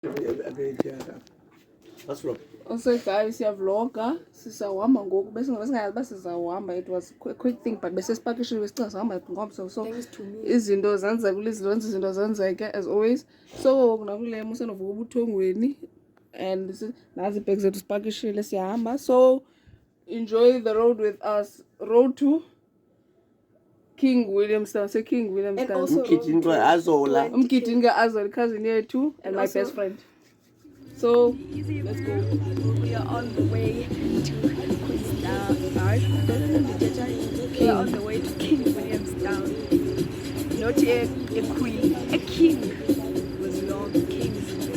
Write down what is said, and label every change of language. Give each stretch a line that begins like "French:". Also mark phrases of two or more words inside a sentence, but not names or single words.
English: What's wrong? Also guys,
Xhosa: siyavloga sizawuhamba ngoku besingayazi uba sizawuhamba.
English: It was a quick thing but
Xhosa: besesipakishile besicinga sihamba ngomso,
English: so
Xhosa: izinto zenzeke
English: as always.
Xhosa: So nakule mo senovuka ubuthongweni and nazi ibhegi zethu sipakishile siyahamba,
English: so enjoy the road with us. Road to King Williamstown. Say King Williamstown.
Xhosa: Umgidi Azola. Umgidi Azola, cousin yethu
English: and my best friend. So let's go. We are on the way to Queenstown. We are on the way to King Williamstown. Not a queen, a king. Was long kings.